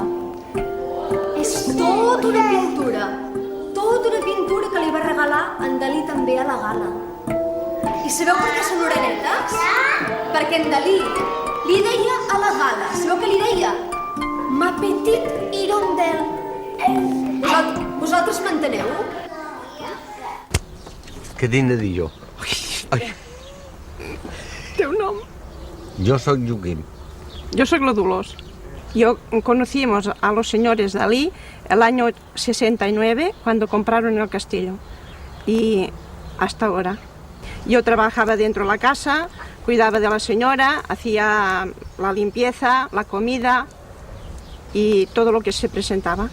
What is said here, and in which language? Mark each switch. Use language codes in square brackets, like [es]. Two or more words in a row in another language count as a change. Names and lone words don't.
[ca] És tota una pintura que li va regalar en Dalí també a la gala. I sabeu per què són orenetes? Perquè en Dalí li deia a la gala, sabeu què li deia? [fr] Ma petite hirondelle. [ca] Vosaltres m'enteneu? Què tinc de dir jo? Ai. Teu nom? Jo sóc Joaquim. [es] Yo soy la Dolors. Conocimos a los señores Dalí el año 69 cuando compraron el castillo y hasta ahora. Yo trabajaba dentro de la casa, cuidaba de la señora, hacía la limpieza, la comida y todo lo que se presentaba.